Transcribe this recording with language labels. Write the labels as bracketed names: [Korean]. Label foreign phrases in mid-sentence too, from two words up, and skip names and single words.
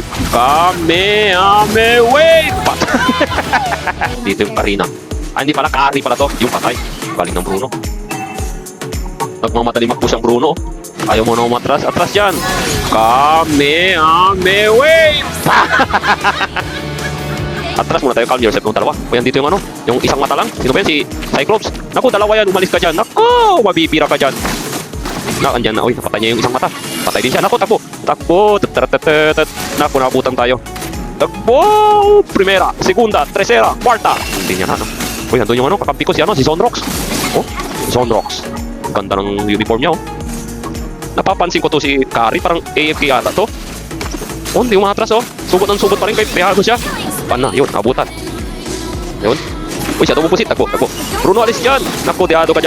[Filipino] Kamehameha wave! Pat! Dito yung Karina. Ah, hindi pala, Kari pala to. Yung patay. Galing ng Bruno. Nagmamadali mag-push ang Bruno. Ayaw mo na umatras. Atras dyan. Kamehameha wave! Atras muna tayo. [English] Calm yourself [Filipino] ng dalawa. O yan dito yung ano. Yung isang mata lang. Sino ba yan? Si Cyclops. Naku, dalawa yan. Umalis ka dyan. Naku, mabibira ka dyan. Andyan na. Uy, napatay niya yung isang mata. Patay din siya. Naku, takbo. Takbo. Naku, nabutan tayo. Takbo. [Spanish] Primera, segunda, tercera, cuarta. [Filipino] Hindi niya na. Uy, andun yung ano. Kakampi ko si ano. Si Zonrox. Oh, Zonrox. Ganda ng uniform niya oh. Napapansin ko to si Kari. Parang AFK yata to. Oh, hindi umatras oh. Sugot ng sugot pa rin. Pehado siya. Pana, yun. Nabutan. Yun. Uy, siya tumupusit. Takbo, takbo. Bruno, alis dyan. Naku, diado ka dyan.